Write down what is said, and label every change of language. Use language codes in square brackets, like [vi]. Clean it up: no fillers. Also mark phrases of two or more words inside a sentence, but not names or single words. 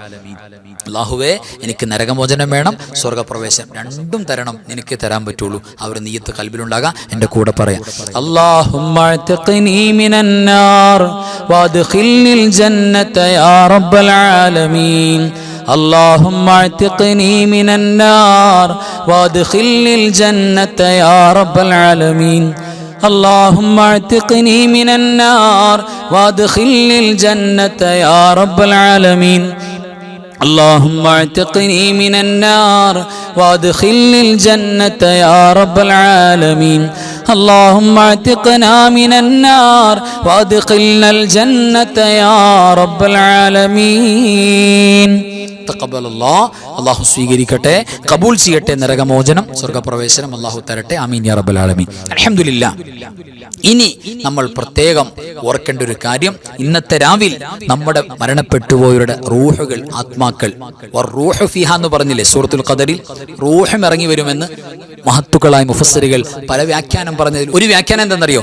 [ml] അല്ലാഹുവേ എനിക്ക് നരകമോചനം വേണം, സ്വർഗപ്രവേശനം രണ്ടും തരണം, നിനക്ക് തരാൻ പറ്റുള്ളൂ. ആ ഒരു നിയ്യത്ത് ഖൽബിലുണ്ടാകാം. എൻ്റെ കൂടെ പറയാം. [ar] اللهم أعتقني من النار وأدخلني الجنة يا رب العالمين. اللهم اعتقني من النار وادخلني الجنة يا رب العالمين. اللهم اعتقني من النار وادخلني الجنة يا رب العالمين. اللهم اعتقني من النار وادخلني الجنة يا رب العالمين. اللهم اعتقنا من النار وادخلنا الجنة يا رب العالمين. [ml] അല്ലാഹു സ്വീകരിക്കട്ടെ, കബൂൽ ചെയ്യട്ടെ. നരകമോചനം, സ്വർഗപ്രവേശനം അല്ലാഹു തരട്ടെ. [ar] آمين يا رب العالمين. الحمد لله. [ml] ഇനി നമ്മൾ പ്രത്യേകം ഓർക്കേണ്ട ഒരു കാര്യം, ഇന്നത്തെ രാവിൽ നമ്മുടെ മരണപ്പെട്ടുപോയവരുടെ റൂഹുകൾ, ആത്മാക്കൾ, [ar] الروح فيها [ml] എന്ന് പറഞ്ഞില്ലേ സൂറത്തുൽ ഖദറിൽ, റൂഹും ഇറങ്ങി വരുമെന്ന് മഹത്തുക്കളായ മുഫസ്സിറുകൾ പല വ്യാഖ്യാനം പറഞ്ഞതിൽ ഒരു വ്യാഖ്യാനം എന്താണെന്നറിയോ?